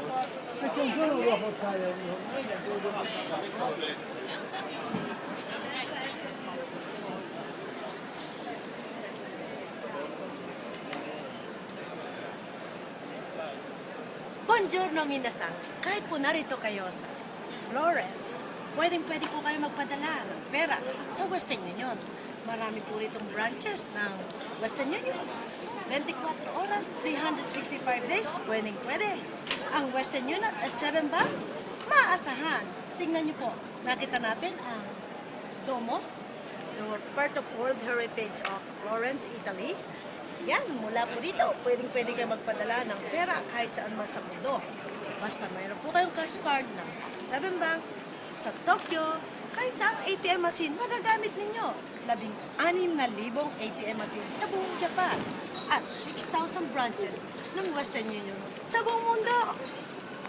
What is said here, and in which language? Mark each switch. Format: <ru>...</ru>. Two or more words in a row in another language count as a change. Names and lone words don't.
<it>Perché un giorno lo devo portare La messa la lei. Buongiorno, minasan.</it> <tl>Kahit po narito kayo sa Florence, pwedeng-pwede po kayo magpadala ng pera sa Western Union. Marami po ritong branches ng Western Union. 24 oras, 365 days, pwedeng-pwede. Ang Western Union at 7 Bank, maasahan. Tingnan niyo po, nakita natin ang Domo,</tl> <en>the part of World Heritage of Florence, Italy.</en> <tl>Yan, mula po dito, pwedeng-pwede kayo magpadala ng pera kahit saan man sa mundo. Basta mayroon po kayong cash card ng 7 Bank sa Tokyo, kahit saan</tl> <en>ATM machine</en> <tl>magagamit ninyo. 16,000</tl> <en>ATM machine</en> <tl>sa buong Japan at 6,000 branches ng Western Union sa buong mundo.</tl>